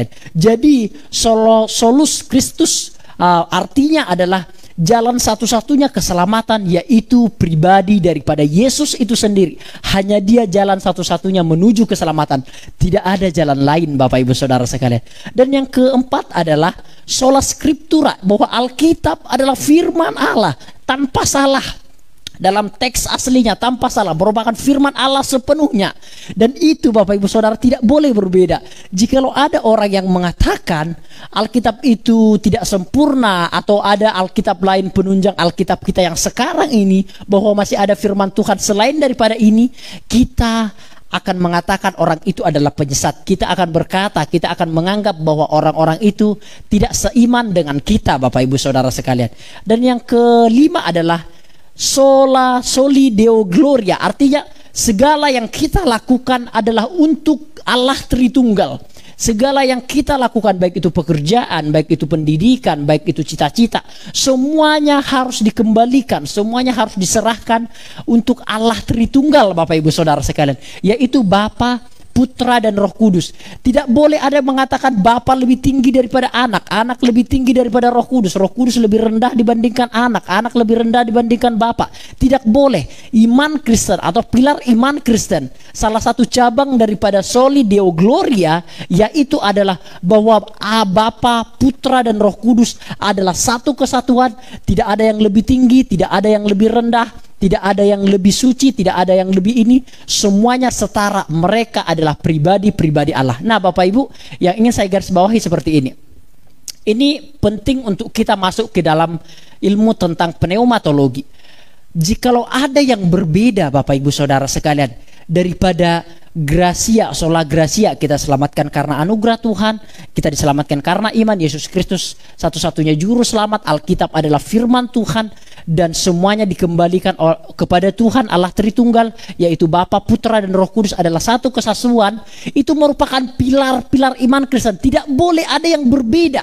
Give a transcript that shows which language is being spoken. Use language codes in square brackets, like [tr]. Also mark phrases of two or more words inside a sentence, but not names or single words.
[id] Jadi [la] solus Kristus [id] artinya adalah jalan satu-satunya keselamatan, yaitu pribadi daripada Yesus itu sendiri. Hanya dia jalan satu-satunya menuju keselamatan. Tidak ada jalan lain, Bapak Ibu Saudara sekalian. Dan yang keempat adalah [la] sola scriptura, [id] bahwa Alkitab adalah firman Allah tanpa salah. dalam teks aslinya tanpa salah merupakan firman Allah sepenuhnya. Dan itu Bapak Ibu Saudara tidak boleh berbeda. Jikalau ada orang yang mengatakan Alkitab itu tidak sempurna, atau ada Alkitab lain penunjang Alkitab kita yang sekarang ini, bahwa masih ada firman Tuhan selain daripada ini, kita akan mengatakan orang itu adalah penyesat. Kita akan berkata, kita akan menganggap bahwa orang-orang itu tidak seiman dengan kita, Bapak Ibu Saudara sekalian. Dan yang kelima adalah [la] sola soli deo gloria, [id] artinya segala yang kita lakukan adalah untuk Allah Tritunggal. Segala yang kita lakukan, baik itu pekerjaan, baik itu pendidikan, baik itu cita-cita, semuanya harus dikembalikan, semuanya harus diserahkan untuk Allah Tritunggal, Bapak Ibu Saudara sekalian, yaitu Bapa, Putra dan Roh Kudus. Tidak boleh ada yang mengatakan Bapa lebih tinggi daripada anak, anak lebih tinggi daripada Roh Kudus, Roh Kudus lebih rendah dibandingkan anak, anak lebih rendah dibandingkan Bapa. Tidak boleh. Iman Kristen atau pilar iman Kristen, salah satu cabang daripada [la] soli deo gloria, [id] yaitu adalah bahwa Bapa, Putra dan Roh Kudus adalah satu kesatuan. Tidak ada yang lebih tinggi, tidak ada yang lebih rendah, tidak ada yang lebih suci, tidak ada yang lebih ini. Semuanya setara. Mereka adalah pribadi-pribadi Allah. Nah Bapak Ibu, yang ingin saya garis bawahi seperti ini. Ini penting untuk kita masuk ke dalam ilmu tentang pneumatologi. Jikalau ada yang berbeda Bapak Ibu Saudara sekalian, daripada gracia, [la] sola gracia, [id] kita selamatkan karena anugerah Tuhan, kita diselamatkan karena iman Yesus Kristus satu-satunya juru selamat, Alkitab adalah firman Tuhan, dan semuanya dikembalikan kepada Tuhan Allah Tritunggal, yaitu Bapa, Putra dan Roh Kudus adalah satu kesatuan. Itu merupakan pilar-pilar iman Kristen. Tidak boleh ada yang berbeda.